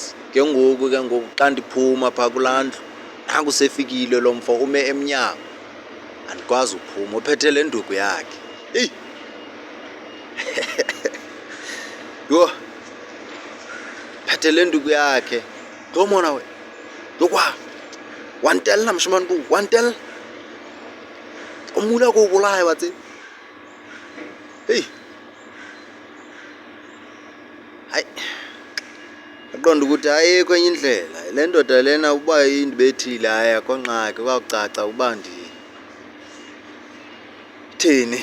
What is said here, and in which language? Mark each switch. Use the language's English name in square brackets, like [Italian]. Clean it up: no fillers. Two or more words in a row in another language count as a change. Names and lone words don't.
[Xhosa] Ke ngoku xa ndiphuma phaa kulaa ndlu, nangu sefikile lo mfo, ume emnyango, andikwazi uphuma, uphethe le nduku yakhe. Eyi yho, phethe le nduku yakhe. [Southern Sotho] Yho mona we, yokwa wa ntella moshemane ko, wa ntella o mula ko o bolaya wa tseba. [Xhosa] Heyi, hayi, yaqonda ukuthi ayikho enye indlela le ndoda lena uba indibethile, hayi akho ngxaki, kwawucaca uba ndithini.